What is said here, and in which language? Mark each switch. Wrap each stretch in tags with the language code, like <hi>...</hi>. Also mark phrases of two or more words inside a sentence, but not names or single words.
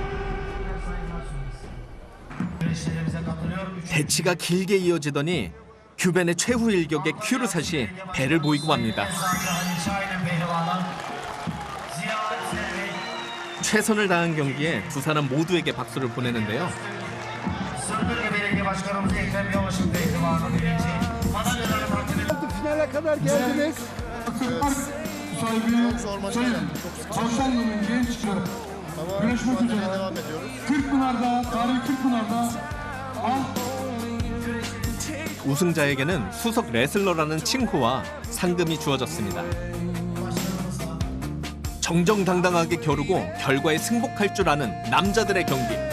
<ko>대치가 길게 이어지더니 규벤의 최후 일격에 큐르샷이 배를 보이고 맙니다. 최선을 다한 경기에 두 사람 모두에게 박수를 보내는데요.</ko> <tr>Finale kadar geldiniz. Çok zor maçlar. Avşarlı'nın gençleri. Ama Görüşmek mücadeleye üzere. devam ediyoruz. Kırkpınar'da, tarihi Kırkpınar'da</tr> <ko>우승자에게는 수석 레슬러라는 칭호와 상금이 주어졌습니다. 정정당당하게 겨루고 결과에 승복할 줄 아는 남자들의 경기.</ko>